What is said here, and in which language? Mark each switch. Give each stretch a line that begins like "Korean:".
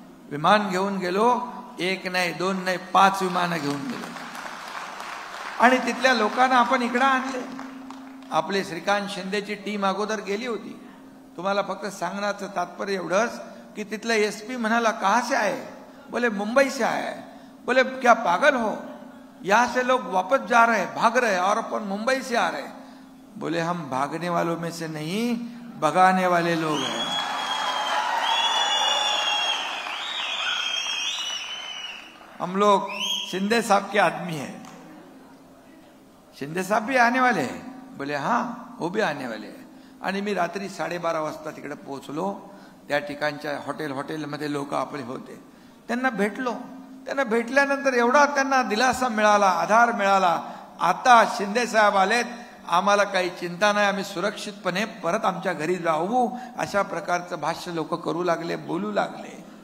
Marathi: विमान घेऊन गेलो, एक नाही, दोन नाही, 5 विमानं घेऊन गेलो. आणि तिथल्या लोकांना आपण इकडं आणले. आपले श्रीकांत शिंदेची टीम अगोदर गेली होती. तुम्हाला फक्त सांगण्याचं तात्पर्य एवढंच की तिथला एसपी म्हणाला,
Hindi: कहाँ से आए? बोले मुंबई से आए. बोले क्या पागल हो, यहाँ से लोग वापस जा रहे, भाग रहे, और अपन मुंबई से आ रहे. बोले हम भागने वालों में से नहीं, भगाने वाले लोग हैं. हम लोग शिंदे साहब के आदमी हैं. शिंदे साहब भी आने वाले हैं. बोले हाँ, वो भी आने वाले हैं.
Marathi: आणि मी रात्री 12:30 वाजता तिकडे पोहोचलो. त्या ठिकाणच्या हॉटेलमध्ये लोक आपले होते, त्यांना भेटलो. त्यांना भेटल्यानंतर एवढा त्यांना दिलासा मिळाला, आधार मिळाला. आता शिंदे साहेब आलेत, आम्हाला काही चिंता नाही, आम्ही सुरक्षितपणे परत आमच्या घरी जाऊ, अशा प्रकारचं भाष्य लोक करू लागले, बोलू लागले.